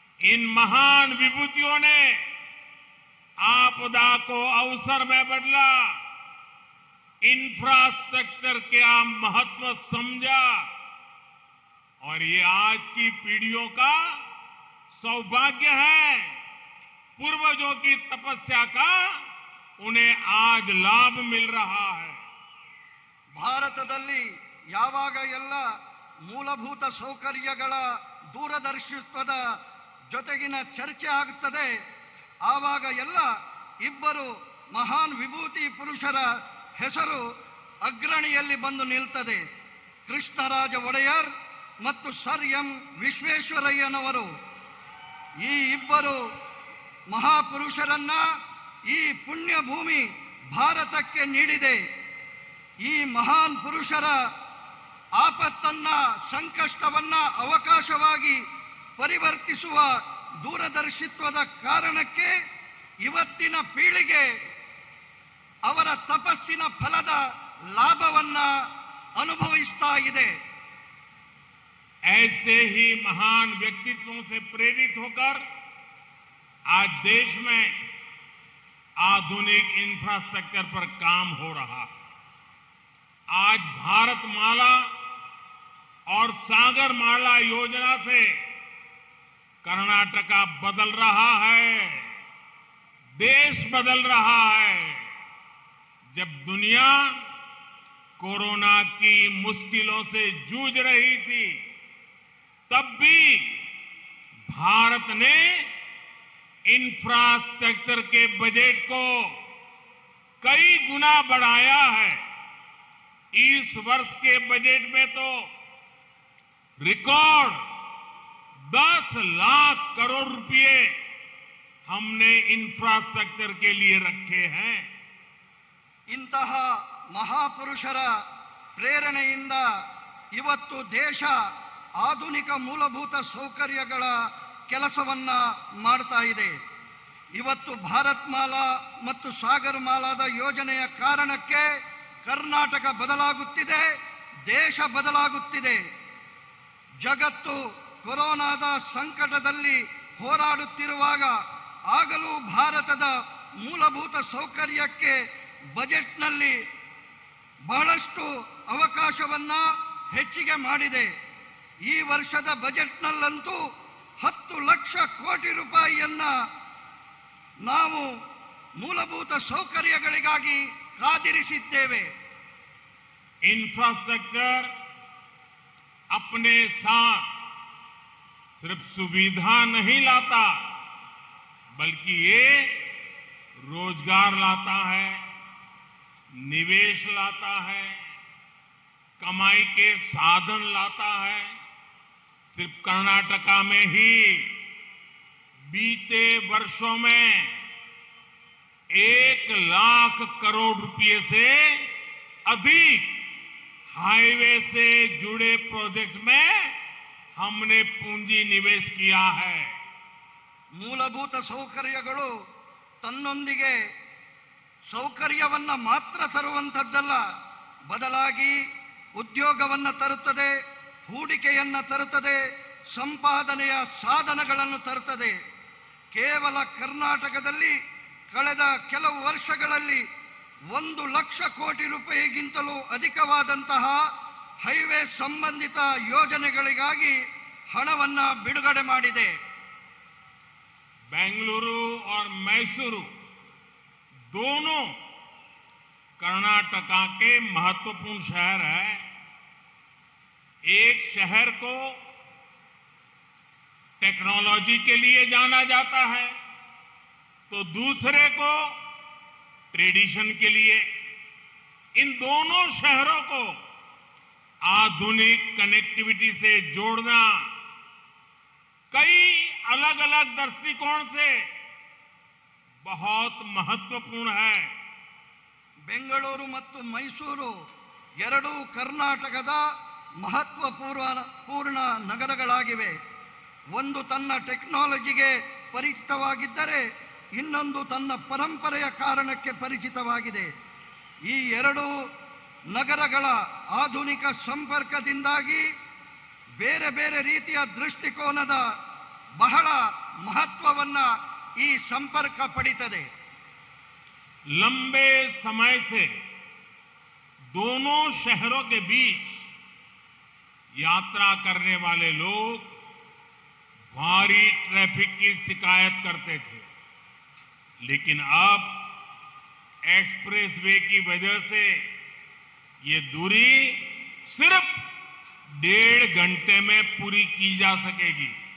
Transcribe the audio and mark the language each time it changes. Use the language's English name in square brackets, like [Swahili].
[Hindi] इन महान विभूतियों ने आपदा को अवसर में बदला, इंफ्रास्ट्रक्चर का महत्व समझा और ये आज की पीढ़ियों का सौभाग्य है। पूर्वजों की तपस्या का उन्हें आज लाभ मिल रहा है। [Kannada] ಭಾರತದಲ್ಲಿ ಯಾವಾಗ ಎಲ್ಲ ಮೂಲಭೂತ ಸೌಕರ್ಯಗಳ ದೂರದರ್ಶಿತ್ವದ ಜೊತೆಗಿನ ಚರ್ಚೆ ಆಗುತ್ತದೆ, ಆವಾಗ ಎಲ್ಲ ಇಬ್ಬರು ಮಹಾನ್ ವಿಭೂತಿ ಪುರುಷರ ಹೆಸರು ಅಗ್ರಣಿಯಲ್ಲಿ ಬಂದು ನಿಲ್ತದೆ. ಕೃಷ್ಣರಾಜ ಒಡೆಯರ್ ಮತ್ತು ಸರ್ ಎಂ ವಿಶ್ವೇಶ್ವರಯ್ಯನವರು. ಈ ಇಬ್ಬರು ಮಹಾಪುರುಷರನ್ನ ಈ ಪುಣ್ಯ ಭೂಮಿ ಭಾರತಕ್ಕೆ ನೀಡಿದೆ. ಈ ಮಹಾನ್ ಪುರುಷರ ಆಪತ್ತನ್ನ, ಸಂಕಷ್ಟವನ್ನ ಅವಕಾಶವಾಗಿ ಪರಿವರ್ತಿಸುವ ದೂರದರ್ಶಿತ್ವದ ಕಾರಣಕ್ಕೆ ಇವತ್ತಿನ ಪೀಳಿಗೆ ಅವರ ತಪಸ್ಸಿನ ಫಲದ ಲಾಭವನ್ನ ಅನುಭವಿಸ್ತಾ ಇದೆ. [Hindi] ऐसे ही महान व्यक्तित्वों से प्रेरित होकर आज देश में आधुनिक इंफ्रास्ट्रक्चर पर काम हो रहा है। आज भारत माला और सागर माला योजना से कर्नाटका बदल रहा है, देश बदल रहा है। जब दुनिया कोरोना की मुश्किलों से जूझ रही थी, तब भी भारत ने इंफ्रास्ट्रक्चर के बजट को कई गुना बढ़ाया है। इस वर्ष के बजट में तो रिकॉर्ड 10 लाख करोड़ रुपए हमने इंफ्रास्ट्रक्चर के लिए रखे हैं। [Kannada] ಇಂತಹ ಮಹಾಪುರುಷರ ಪ್ರೇರಣೆಯಿಂದ ಇವತ್ತು ದೇಶ ಆಧುನಿಕ ಮೂಲಭೂತ ಸೌಕರ್ಯಗಳ ಕೆಲಸವನ್ನ ಮಾಡ್ತಾ ಇದೆ. ಇವತ್ತು ಭಾರತ್ ಮಾಲಾ ಮತ್ತು ಸಾಗರ್ ಮಾಲಾದ ಯೋಜನೆಯ ಕಾರಣಕ್ಕೆ ಕರ್ನಾಟಕ ಬದಲಾಗುತ್ತಿದೆ, ದೇಶ ಬದಲಾಗುತ್ತಿದೆ. ಜಗತ್ತು ಕೊರೋನಾದ ಸಂಕಟದಲ್ಲಿ ಹೋರಾಡುತ್ತಿರುವಾಗ ಆಗಲೂ ಭಾರತದ ಮೂಲಭೂತ ಸೌಕರ್ಯಕ್ಕೆ ಬಜೆಟ್ನಲ್ಲಿ ಬಹಳಷ್ಟು ಅವಕಾಶವನ್ನ ಹೆಚ್ಚಿಗೆ ಮಾಡಿದೆ. ಈ ವರ್ಷದ ಬಜೆಟ್ನಲ್ಲಂತೂ 10 ಲಕ್ಷ ಕೋಟಿ ರೂಪಾಯಿಯನ್ನ ನಾವು ಮೂಲಭೂತ ಸೌಕರ್ಯಗಳಿಗಾಗಿ ಕಾದಿರಿಸಿದ್ದೇವೆ. [Hindi] इंफ्रास्ट्रक्चर अपने साथ सिर्फ सुविधा नहीं लाता, बल्कि ये रोजगार लाता है, निवेश लाता है, कमाई के साधन लाता है। सिर्फ कर्नाटका में ही बीते वर्षों में 1 लाख करोड़ रुपए से अधिक हाईवे से जुड़े प्रोजेक्ट में हमने पूंजी निवेश किया है। [Kannada] ಮೂಲಭೂತ ಸೌಕರ್ಯಗಳು ತನ್ನೊಂದಿಗೆ ಸೌಕರ್ಯವನ್ನ ಮಾತ್ರ ತರುವಂಥದ್ದಲ್ಲ, ಬದಲಾಗಿ ಉದ್ಯೋಗವನ್ನ ತರುತ್ತದೆ, ಹೂಡಿಕೆಯನ್ನ ತರುತ್ತದೆ, ಸಂಪಾದನೆಯ ಸಾಧನಗಳನ್ನು ತರುತ್ತದೆ. ಕೇವಲ ಕರ್ನಾಟಕದಲ್ಲಿ ಕಳೆದ ಕೆಲವು ವರ್ಷಗಳಲ್ಲಿ 1 ಲಕ್ಷ ಕೋಟಿ ರೂಪಾಯಿಗಿಂತಲೂ ಅಧಿಕವಾದಂತಹ ಹೈವೇ ಸಂಬಂಧಿತ ಯೋಜನೆಗಳಿಗಾಗಿ ಹಣವನ್ನು ಬಿಡುಗಡೆ ಮಾಡಿದೆ. [Hindi] बेंगलुरु और मैसूरू दोनों कर्नाटका के महत्वपूर्ण शहर है। एक शहर को टेक्नोलॉजी के लिए जाना जाता है तो दूसरे को ट्रेडिशन के लिए। इन दोनों शहरों को आधुनिक कनेक्टिविटी से जोड़ना कई अलग अलग दृष्टिकोण से बहुत महत्वपूर्ण है। [Kannada] ಬೆಂಗಳೂರು ಮತ್ತು ಮೈಸೂರು ಎರಡೂ ಕರ್ನಾಟಕದ ಮಹತ್ವಪೂರ್ಣ ನಗರಗಳಾಗಿವೆ. ಒಂದು ತನ್ನ ಟೆಕ್ನಾಲಜಿಗೆ ಪರಿಚಿತವಾಗಿದ್ದರೆ ಇನ್ನೊಂದು ತನ್ನ ಪರಂಪರೆಯ ಕಾರಣಕ್ಕೆ ಪರಿಚಿತವಾಗಿದೆ. ಈ ಎರಡು ನಗರಗಳ ಆಧುನಿಕ ಸಂಪರ್ಕದಿಂದಾಗಿ ಬೇರೆ ಬೇರೆ ರೀತಿಯ ದೃಷ್ಟಿಕೋನದ ಬಹಳ ಮಹತ್ವವನ್ನು ಈ ಸಂಪರ್ಕ ಪಡಿತದೆ. [Hindi] लंबे समय से दोनों शहरों के बीच यात्रा करने वाले लोग भारी ट्रैफिक की शिकायत करते थे, लेकिन अब एक्सप्रेसवे की वजह से ये दूरी सिर्फ 1.5 घंटे में पूरी की जा सकेगी।